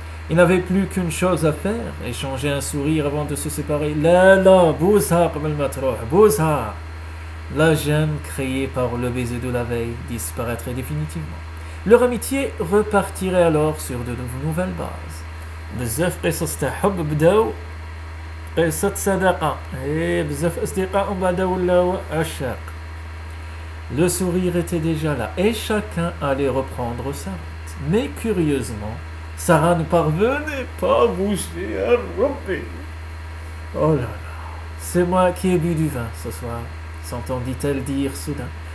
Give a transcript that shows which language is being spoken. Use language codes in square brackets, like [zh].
[fr] Il n'avait plus qu'une chose à faire, échanger un sourire avant de se séparer. La, bousha, comme bousha. La gêne créée par le baiser de la veille disparaîtrait définitivement. Leur amitié repartirait alors sur de nouvelles bases. [ar] بزاف قصص تاع حب بداو قصة صداقة بزاف أصدقاء بعد ولاو عشاق. [fr] Le sourire était déjà là et chacun allait reprendre sa route. Mais curieusement, Sarah ne parvenait pas à bouger à romper. Oh là là, C'est moi qui ai bu du vin ce soir, s'entendit-elle dire soudain.